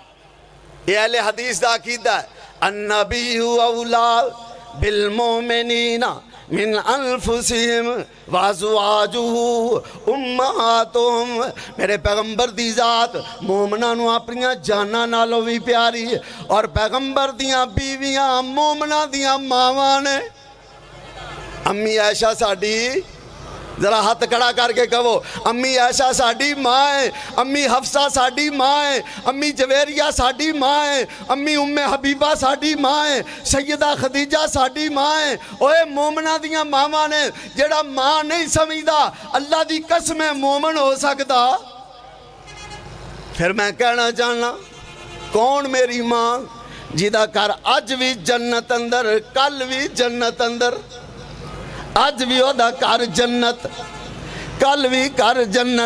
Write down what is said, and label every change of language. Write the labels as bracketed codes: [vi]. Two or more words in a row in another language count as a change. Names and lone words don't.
[pa] یہ اہل حدیث دا عقیدہ ہے [ar] النبی اولا بالمؤمنین من انفسہم وازواجہ امہاتہم۔ [pa] میرے پیغمبر دی ذات مومناں نو اپنیاں جاناں نالوں بھی پیاری، اور پیغمبر دیاں بیویاں مومناں دیاں ماواں نے۔ امی عائشہ ساڈی ذرا ہاتھ کھڑا کر کے کہو امی عائشہ ساڈی ماں ہے، امی حفصہ ساڈی ماں ہے، امی جویریہ ساڈی ماں ہے، امی ام حبیبہ ساڈی ماں ہے، سیدہ خدیجہ ساڈی ماں ہے۔ اوے مومنہ دیاں ماما نے جڑا ماں نہیں سمجھدا اللہ دی قسم مومن ہو سکدا؟ پھر میں کہنا چاہنا کون میری ماں جیدہ کر اج بھی جنت اندر، کل بھی جنت اندر، آج بھی اودا کر جنت، کل بھی کر جنت۔